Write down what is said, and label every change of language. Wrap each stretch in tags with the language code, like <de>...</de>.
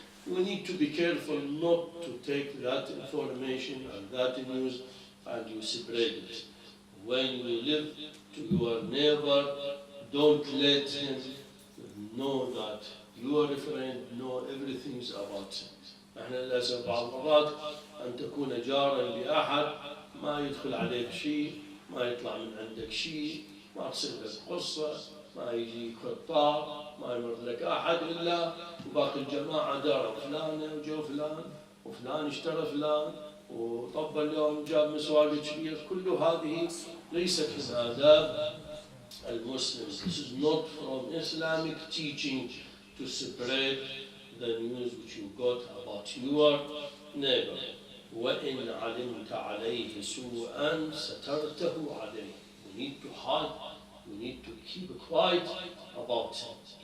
<en>You need to be careful not to take that information and that news and you spread it. When you live to your neighbor, don't let him know that your friend know everything about him.</en> <ar>احنا للاسف بعض المرات ان تكون جارا لاحد ما يدخل عليك شيء، ما يطلع من عندك شيء، ما تصير لك قصه، ما يجي خطاب، ما يمر لك احد الا وباقي الجماعه داروا فلانه وجو فلان وفلان اشترى فلان وطب اليوم جاب مسواق كبير. كل هذه ليست من آداب المسلمين.</ar> <en>This is not from Islamic teaching to spread the news which you got about your neighbor.</en> <ar>وَإِنْ عَلِمْتَ عَلَيْهِ سُوءًا سَتَرْتَهُ عَلَيْهِ.</ar> <en>We need to hide, we need to keep quiet about it.</en>